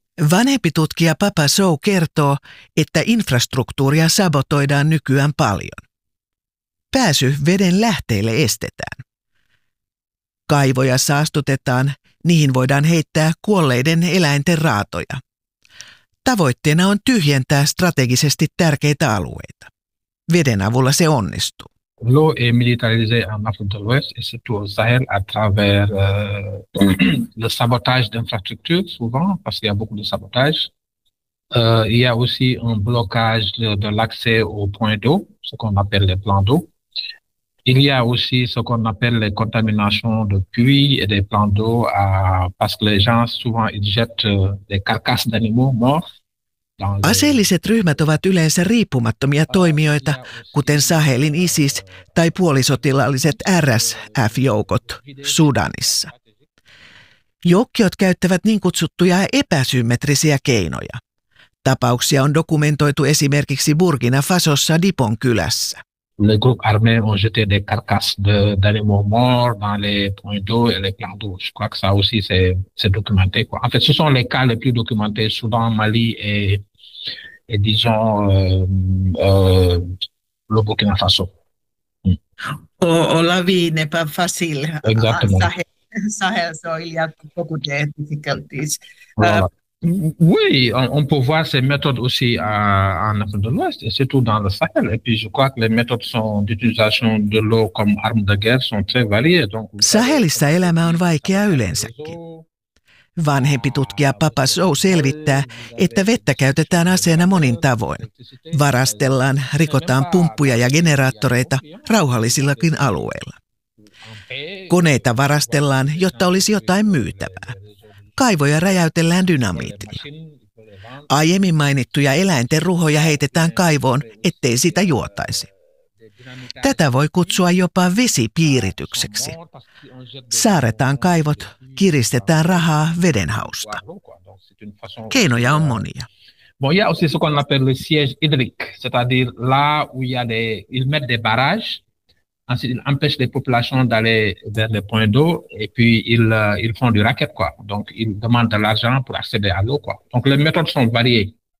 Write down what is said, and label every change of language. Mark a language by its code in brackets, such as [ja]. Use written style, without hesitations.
[fi] Vanhempi tutkija Papa Sow kertoo, että infrastruktuuria sabotoidaan nykyään paljon. Pääsy veden lähteille estetään. Kaivoja saastutetaan, niihin voidaan heittää kuolleiden eläinten raatoja. Tavoitteena on tyhjentää strategisesti tärkeitä alueita. Veden avulla se onnistuu. [fr] Low et militarisé en Afrique de l'Ouest et surtout au Sahel à travers le sabotage d'infrastructures souvent parce qu'il y a beaucoup de sabotage Il y a aussi un blocage de l'accès aux points d'eau, ce qu'on appelle les plans d'eau. Il y a aussi ce qu'on appelle les contaminations de puits et des plans d'eau parce que les gens, souvent, ils jettent des carcasses d'animaux morts dans les... [fi] Aseelliset ryhmät ovat yleensä riippumattomia toimijoita, kuten Sahelin ISIS tai puolisotilaalliset RSF-joukot Sudanissa. Joukkiot käyttävät niin kutsuttuja epäsymmetrisiä keinoja. Tapauksia on dokumentoitu esimerkiksi Burkina Fasossa Dipon kylässä. [fr] Les groupes armés ont jeté des carcasses d'animaux morts dans les points d'eau et les plans d'eau. Je crois que ça aussi, c'est documenté, quoi. En fait, ce sont les cas les plus documentés, Soudan, Mali et disons, le Burkina Faso. On la vie n'est pas facile. Exactement. Sahel, so il y a beaucoup de difficultés. Voilà. Oui, on peut voir ces méthodes aussi en Afrique de l'Ouest et surtout dans le Sahel. Et puis, je crois que les méthodes d'utilisation de l'eau comme arme de guerre sont très variées. Donc, vous avez [fi] Sahelissa elämä on vaikea yleensäkin. Vanhempi tutkija Papa Sow selvittää, että vettä käytetään aseena monin tavoin. Varastellaan, rikotaan pumppuja ja generaattoreita rauhallisillakin alueilla. Koneita varastellaan, jotta olisi jotain myytävää. Kaivoja räjäytellään dynamiitilla. Aiemmin mainittuja eläinten ruhoja heitetään kaivoon, ettei sitä juotaisi. Tätä voi kutsua jopa vesipiiritykseksi. Saaretaan kaivot, kiristetään rahaa vedenhausta. Keinoja on monia. [fr] Bon, il y a aussi ce qu'on appelle le siège hydrique, c'est-à-dire là où il y a ils mettent des barrages, ensuite ils empêchent les populations d'aller vers les points d'eau et puis ils font du racket, quoi. Donc ils demandent de l'argent pour accéder à l'eau, quoi. Donc les méthodes sont variées.